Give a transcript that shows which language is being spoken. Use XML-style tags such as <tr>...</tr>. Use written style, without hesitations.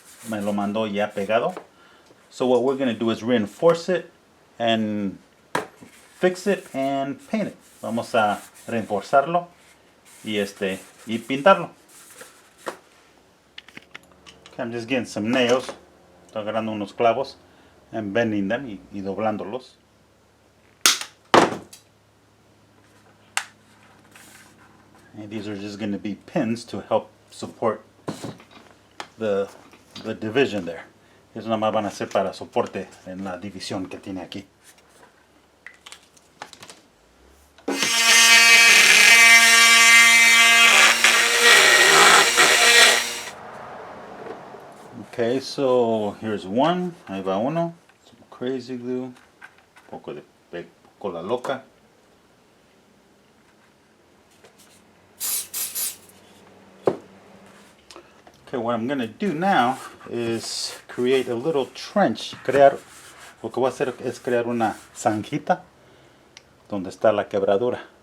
<es>Me lo mandó ya pegado.</es> <en>So what we're going to do is reinforce it and fix it and paint it.</en> <es>Vamos a reforzarlo y pintarlo.</es> <en>Okay, I'm just getting some nails.</en> <es>Estoy agarrando unos clavos</es> <en>and bending them</en> <es>y doblándolos.</es> <en>And these are just going to be pins to help support the division there.</en> <es>Eso nada más van a ser para soporte en la división que tiene aquí.</es> <en>Okay, so here's one.</en> <es>Ahí va uno.</es> <en>Some crazy glue.</en> <es>Un poco de cola loca.</es> <en>Okay, what I'm going to do now is create a little trench.</en> <es>Lo que voy a hacer es crear una zanjita donde está la quebradura.</es>